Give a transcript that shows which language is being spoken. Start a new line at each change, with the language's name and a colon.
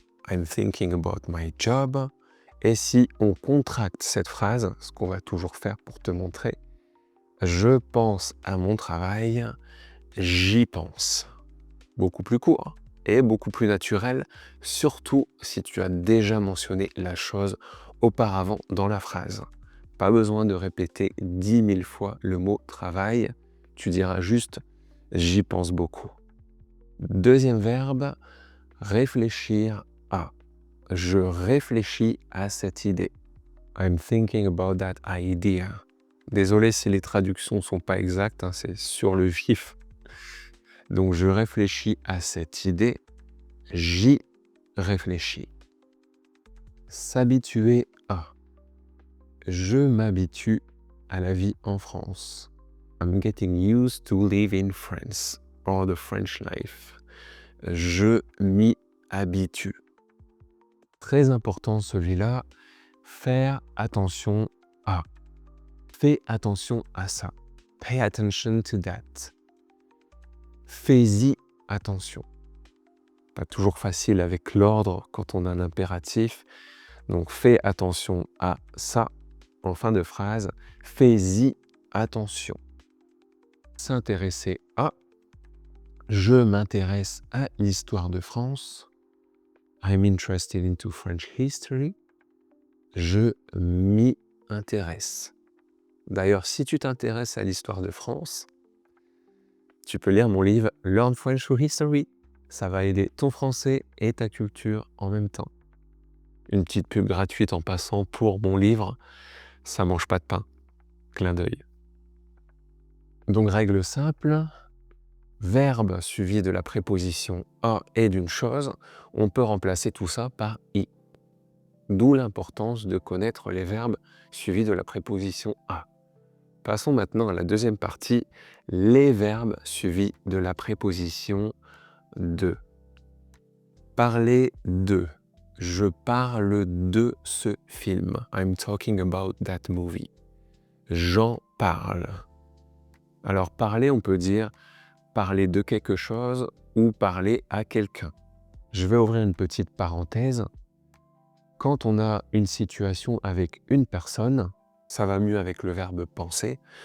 English: I'm thinking about my job.
French: Et si on contracte cette phrase, ce qu'on va toujours faire pour te montrer, je pense à mon travail, j'y pense. Beaucoup plus court et beaucoup plus naturel, surtout si tu as déjà mentionné la chose auparavant dans la phrase. Pas besoin de répéter 10 000 fois le mot travail, tu diras juste j'y pense beaucoup. Deuxième verbe, réfléchir à. Je réfléchis à cette idée.
English: I'm thinking about that idea.
French: Désolé si les traductions ne sont pas exactes, c'est sur le vif. Donc je réfléchis à cette idée, j'y réfléchis. S'habituer à. Je m'habitue à la vie en France.
English: I'm getting used to live in France or the French life.
French: Je m'y habitue. Très important celui-là, faire attention à. Fais attention à ça.
English: Pay attention to that.
French: Fais-y attention. Pas toujours facile avec l'ordre quand on a un impératif. Donc fais attention à ça. En fin de phrase, fais-y attention. S'intéresser à. Je m'intéresse à l'histoire de France.
English: I'm interested into French history.
French: Je m'y intéresse. D'ailleurs, si tu t'intéresses à l'histoire de France, tu peux lire mon livre Learn French through History. Ça va aider ton français et ta culture en même temps. Une petite pub gratuite en passant pour mon livre, ça mange pas de pain. Clin d'œil. Donc règle simple, verbe suivi de la préposition à et d'une chose, on peut remplacer tout ça par i. D'où l'importance de connaître les verbes suivis de la préposition à. Passons maintenant à la deuxième partie, les verbes suivis de la préposition de. Parler de. Je parle de ce film.
English: I'm talking about that movie.
French: J'en parle. Alors parler, on peut dire parler de quelque chose ou parler à quelqu'un. Je vais ouvrir une petite parenthèse. Quand on a une situation avec une personne, ça va mieux avec le verbe penser.